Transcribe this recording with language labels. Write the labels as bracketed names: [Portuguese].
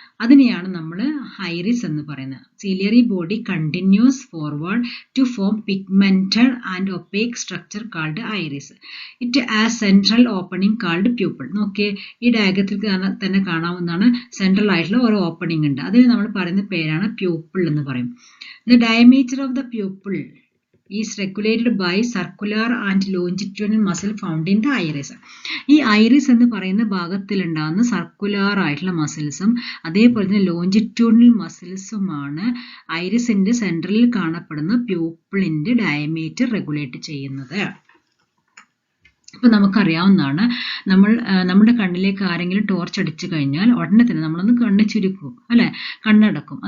[Malayalam] അതിനെയാണ് നമ്മൾ ഐറിസ് എന്ന് പറയുന്നത്. [English] Ciliary body continues forward to form pigmented and opaque structure called iris. It has central opening called pupil. [Malayalam] നോക്കിയേ, ഈ ഡയഗ്രത്തിൽ തന്നെ കാണാവുന്നതാണ്. സെൻട്രൽ ആയിട്ടുള്ള ഒരു ഓപ്പണിംഗ് ഉണ്ട്, അതിന് നമ്മൾ പറയുന്ന പേരാണ് പ്യൂപ്പിൾ എന്ന് പറയും. [English] The diameter of the pupil is regulated by circular and longitudinal muscle found in the iris. [Malayalam] ഈ ഐറിസ് എന്ന് പറയുന്ന ഭാഗത്തിൽ ഉണ്ടാകുന്ന സർക്കുലർ ആയിട്ടുള്ള മസിൽസും അതേപോലെ തന്നെ ലോഞ്ചിറ്റ്യൂഡിനൽ മസിൽസുമാണ് ഐറിസിന്റെ സെൻട്രലിൽ കാണപ്പെടുന്ന പ്യൂപ്പിളിന്റെ ഡയമീറ്റർ റെഗുലേറ്റ് ചെയ്യുന്നത്. അപ്പൊ നമുക്കറിയാവുന്നതാണ്, നമ്മുടെ കണ്ണിലേക്ക് ആരെങ്കിലും ടോർച്ച് അടിച്ചു കഴിഞ്ഞാൽ ഉടനെ തന്നെ നമ്മളൊന്ന് കണ്ണ് ചുരുക്കും, അല്ലെ, കണ്ണടക്കും.